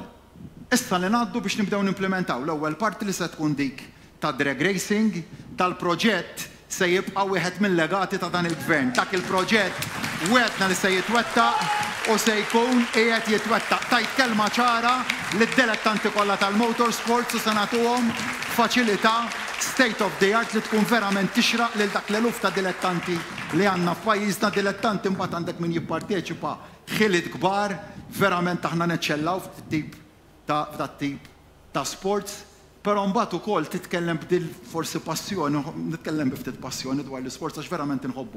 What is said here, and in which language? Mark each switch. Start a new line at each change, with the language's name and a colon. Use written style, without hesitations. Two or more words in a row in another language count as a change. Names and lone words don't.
Maltese: Issa li ngħaddu biex nibdew nimplementaw l-ewwel parti li se tkun dik ta'
English: drag racing
Maltese: tal-proġett se jibqa' wieħed mill-legati ta' dan il-gvern. Dak il-proġett wetna li se jitwettaq u se jkun qiegħed jitwettaq. Tajt kelma ċara lid-dilettanti kollha tal-motorsports u se nagħtuhom faċilità
English: state of the art
Maltese: li tkun verament tixraq lil dak l-eluf ta' dilettanti li għandna f'pajjiżna. Dilettanti mbagħad għandek min jipparteċipa ħiliet kbar, verament aħna neċċellaw f'tip ta' sports. Però mbagħad ukoll titkellem b'dil forsi passjoni, nitkellem b'ftit passjoni dwar l-isports għax verament inħobbu.